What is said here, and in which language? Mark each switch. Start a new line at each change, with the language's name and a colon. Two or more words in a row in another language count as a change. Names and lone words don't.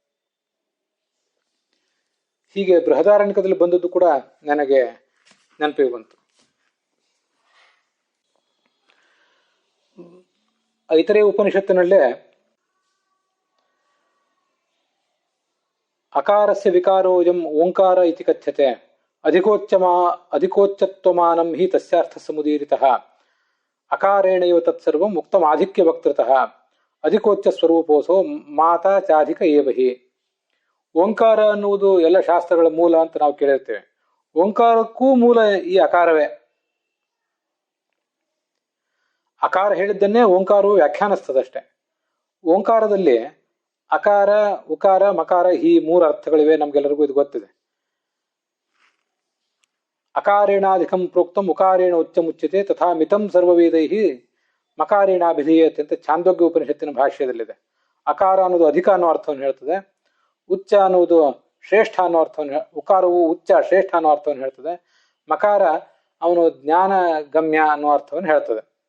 Kannada: ಹೀಗೆ ಬೃಹದಾರಣ್ಯಕದಲ್ಲಿ ಬಂದದ್ದು ಕೂಡ ನನಗೆ ನೆನಪಿಗೆ ಬಂತು. ಐತರೇಯ ಉಪನಿಷತ್ತಿನಲ್ಲೇ
Sanskrit: ಅಕಾರಸ್ಯ ವಿಕಾರೋಯಂ ಓಂಕಾರ ಇತಿ ಕಥ್ಯತೆ ಅಧಿಕೋಚ್ಚತ್ವಮಾನಂ ಹಿ ತಸ್ಯಾರ್ಥ ಸಮುದೀರಿತಃ ಅಕಾರೇಣೈವ ತತ್ಸರ್ವಂ ಮುಕ್ತಮಾಧಿಕ್ಯ ವಕ್ತೃತಃ ಅಧಿಕೋಚ್ಚ ಸ್ವರೂಪೋಸೋ ಮಾತಾ ಚಾಧಿಕ ಏವ ಹಿ.
Kannada: ಓಂಕಾರ ಅನ್ನುವುದು ಎಲ್ಲ ಶಾಸ್ತ್ರಗಳ ಮೂಲ ಅಂತ ನಾವು ಕೇಳಿರ್ತೇವೆ. ಓಂಕಾರಕ್ಕೂ ಮೂಲ ಈ ಅಕಾರವೇ. ಅಕಾರ ಹೇಳಿದ್ದನ್ನೇ ಓಂಕಾರವು ವ್ಯಾಖ್ಯಾನಿಸ್ತದಷ್ಟೆ. ಓಂಕಾರದಲ್ಲಿ ಅಕಾರ, ಉಕಾರ, ಮಕಾರ ಈ 3 ಅರ್ಥಗಳಿವೆ. ನಮ್ಗೆಲ್ಲರಿಗೂ ಇದು ಗೊತ್ತಿದೆ.
Sanskrit: ಅಕಾರೇಣಾಧಿಕಂ ಪ್ರೋಕ್ತಂ ಉಕಾರೇಣ ಉಚ್ಚಮುಚ್ಯತೆ ತಥಾ ಮಿತಂ ಸರ್ವವೇದೈ ಮಕಾರೇಣಾಭಿಧೀಯತೆ
Kannada: ಅಂತ ಛಾಂದೋಗ್ಯ ಉಪನಿಷತ್ತಿನ ಭಾಷ್ಯದಲ್ಲಿದೆ. ಅಕಾರ ಅನ್ನೋದು ಅಧಿಕ ಅನ್ನೋ ಅರ್ಥವನ್ನು ಹೇಳ್ತದೆ. ಉಚ್ಚ ಅನ್ನುವುದು ಶ್ರೇಷ್ಠ ಅನ್ನೋ ಅರ್ಥವನ್ನು, ಉಕಾರವು ಉಚ್ಚ ಶ್ರೇಷ್ಠ ಅನ್ನೋ ಅರ್ಥವನ್ನು ಹೇಳ್ತದೆ. ಮಕಾರ ಅವನು ಜ್ಞಾನ ಗಮ್ಯ ಅನ್ನೋ ಅರ್ಥವನ್ನು ಹೇಳ್ತದೆ.